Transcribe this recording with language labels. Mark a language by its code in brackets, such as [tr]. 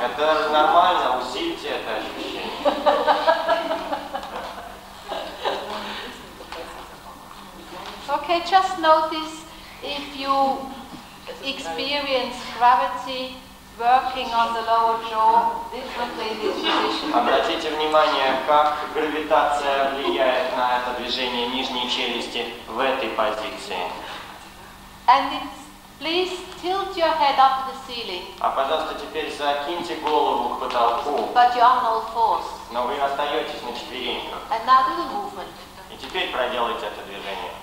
[ru] Это нормально, усильте это ощущение. [en] Okay, just notice if you experience gravity working on the lower jaw differently in this position. [ru] Обратите внимание, как гравитация влияет на это движение нижней челюсти в этой позиции. [en] And please tilt your head up to the ceiling. [ru] А пожалуйста, теперь закиньте голову к потолку. [en] But you're on all fours. [ru] Но вы остаетесь на четвереньках. [en] And now do the movement. [ru] И теперь проделайте это движение.